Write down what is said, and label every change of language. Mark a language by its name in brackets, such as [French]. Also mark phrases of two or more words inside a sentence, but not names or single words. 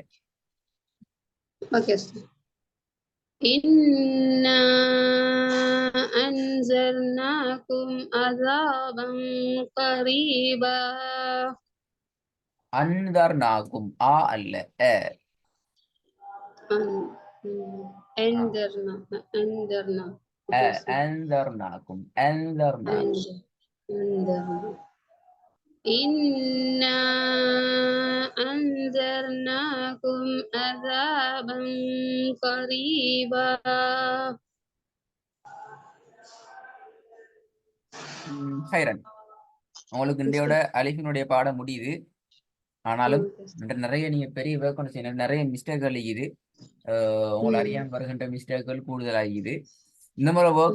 [English] okay sir. [Arabic] إنا أنذرناكم عذابا قريبا. [Tamil] அன்தர்னாகும் ஆ அல்ல அ. அன்தர்னாகும் [Arabic] إنا أنذرناكم عذابا قريبا. [Tamil] ஹைரன். உங்களுக்கு இந்தியோட அலிஃபினுடைய பாடம் முடியுது. ஆனாலும் [English] okay sir. [Tamil] நிறைய நீங்க பெரிய ஒர்க் ஒன்று செய்யணும், நிறைய மிஸ்டேக்கள் இருக்குது. உங்களை ம். அறியாம வருகின்ற மிஸ்டேக்கள் கூடுதலாகிது. இந்த மாதிரி ஒர்க்கை